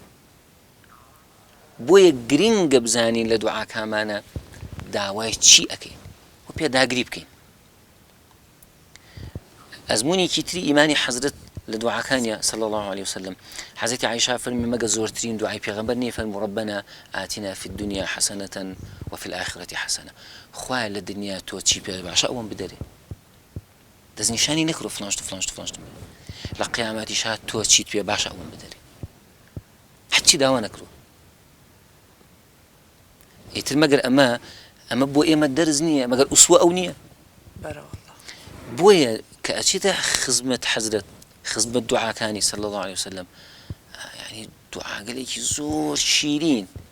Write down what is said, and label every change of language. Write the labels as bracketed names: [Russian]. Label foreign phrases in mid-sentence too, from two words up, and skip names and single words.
[Central Kurdish] بۆیە گرنگە بزانین لە دوعاکامانە داوای چی ئەەکەین و پێ داگری بکەین ئەزمونێکی تری ئیمانی حەزرەت لە دوعاکانیە [Arabic] صلی الله عليه وسلم [Central Kurdish] حەزرەتی عایشە فەرمی مەگە زۆرترین دوعای پێغەمبەر نییە فەرموو [Arabic] ربنا آتنا في الدنيا حسنة وفي الآخرة حسنة [Central Kurdish] خوایە لە دنیا تۆ چی پێ باشە ئەوەم بدەرێ دەستنیشانی نەکرۆ فلانشت لە قیامەتیش هات تۆ چیت پێ باشە ئەوەم بدەرێ هەرچی داوا نەکرۆ ئیتر مەگەر ئەمە بۆ ئێمە دەرز نییە مەگەر ئوسوە ئەو نییە بۆیە کە ئەچێتە خزمەت حەزرەت خزمەت دوعاکانی [Arabic] صلی الله عليه وسلم [Central Kurdish] ینی دوعاگەلێکی زۆر شیرین